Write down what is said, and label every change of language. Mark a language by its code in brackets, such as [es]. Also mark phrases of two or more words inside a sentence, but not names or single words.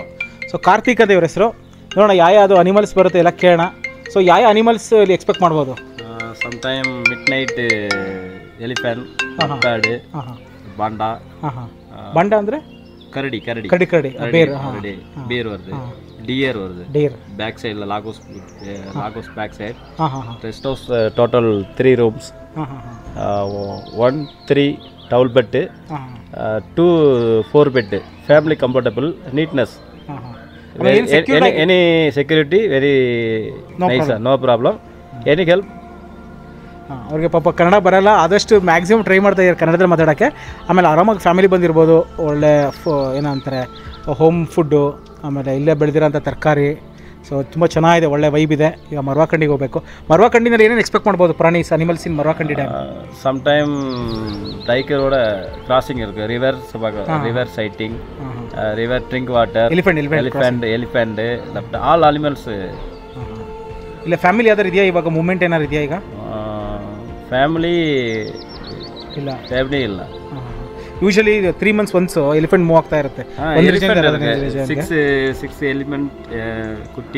[kn] ಸೊ ಕಾರ್ತಿಕ್ ಅದೇ ಇವ್ರ ಹೆಸರು. ನೋಡೋಣ ಯಾವುದು ಅನಿಮಲ್ಸ್ ಬರುತ್ತೆ ಎಲ್ಲ ಕೇಳೋಣ. ಸೊ ಯಾವ ಅನಿಮಲ್ಸ್ ಇಲ್ಲಿ ಎಕ್ಸ್ಪೆಕ್ಟ್ ಮಾಡ್ಬೋದು? [en] sometime mid night elephant, bird, ಬಾಂಡ. [kn] ಬಂಡ ಅಂದರೆ ಕರಡಿ ಕರಡಿ ಕರಡಿ ಕರಡಿ ಬೇರ್ [ta] ಬೇರ್ வருது, டியர் வருது, [kn] ಡೇರ್ [en] back sideல [ta] லாகோஸ் [en] back side. ಹಾಂ ಹಾಂ ಹಾಂ rest house total 3 rooms, ಹಾಂ ಹಾಂ ಹಾಂ 1 3 double bed, 2 4 bed, family comfortable, neatness, ಹಾಂ ಹಾಂ any security very nice, no problem, any help. [kn] ಹಾಂ, ಅವ್ರಿಗೆ ಪಾಪ ಕನ್ನಡ ಬರೋಲ್ಲ, ಆದಷ್ಟು [en] maximum try [kn] ಮಾಡ್ತಾ ಇದ್ದಾರೆ ಕನ್ನಡದಲ್ಲಿ ಮಾತಾಡೋಕ್ಕೆ. ಆಮೇಲೆ ಆರಾಮಾಗಿ ಫ್ಯಾಮಿಲಿ ಬಂದಿರ್ಬೋದು. ಒಳ್ಳೆ ಏನಂತಾರೆ [en] home food, [kn] ಆಮೇಲೆ ಇಲ್ಲೇ ಬೆಳೆದಿರೋಂಥ ತರಕಾರಿ. ಸೊ ತುಂಬ ಚೆನ್ನಾಗಿದೆ, ಒಳ್ಳೆ ವೈಬ್ ಇದೆ. ಈಗ ಮರ್ವಾಕಂಡಿಗೆ ಹೋಗಬೇಕು. ಮರ್ವಾಕಂಡಿನಲ್ಲಿ ಏನೇನು ಎಕ್ಸ್ಪೆಕ್ಟ್ ಮಾಡ್ಬೋದು ಪ್ರಾಣೀಸ್ [en] animals in Marvakandi dam? sometime tigerோட crossing இருக்கு, river sighting, river drink water, elephant all animals. [kn] ಇಲ್ಲ ಫ್ಯಾಮಿಲಿ ಯಾವ್ದಾರು ಇದೆಯಾ ಇವಾಗ ಮೂಮೆಂಟ್ ಏನಾರು ಇದೆಯಾ ಈಗ? ಫ್ಯಾಮಿಲಿ ಇಲ್ಲ, ಫ್ಯಾಮಿಲಿ ಇಲ್ಲ. [en] usually 3 months once elephant move [kn] ಆಗ್ತಾ ಇರುತ್ತೆ. 6 ಎಲಿಫೆಂಟ್ ಕುಟ್ಟಿ.